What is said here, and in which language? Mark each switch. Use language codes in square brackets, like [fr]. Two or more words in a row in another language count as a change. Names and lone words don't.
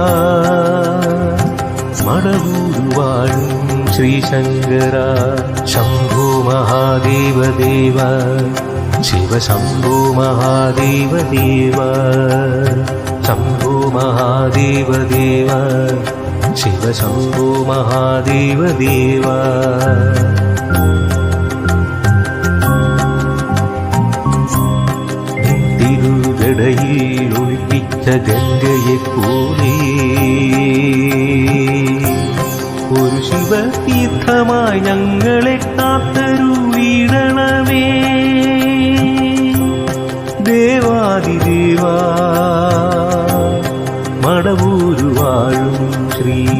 [sa] മടവൂരുവാഴും ശ്രീശങ്കര ശംഭോ മഹാദേവ ദേവ ശിവ ശംഭോ മഹാദേവ ദേവ ശംഭോ മഹാദേവ ദേവ शिव शम्भो महादेव देव [ml] തിരുജടയിൽ ഒളിപ്പിച്ച ഗംഗയെപ്പോലെ ഒരു ശിവതീർത്ഥമായി ഞങ്ങളെ കാത്തരുളിടണമേ ദേവാദിദേവാ മടവൂരുവാഴും ശ്രീ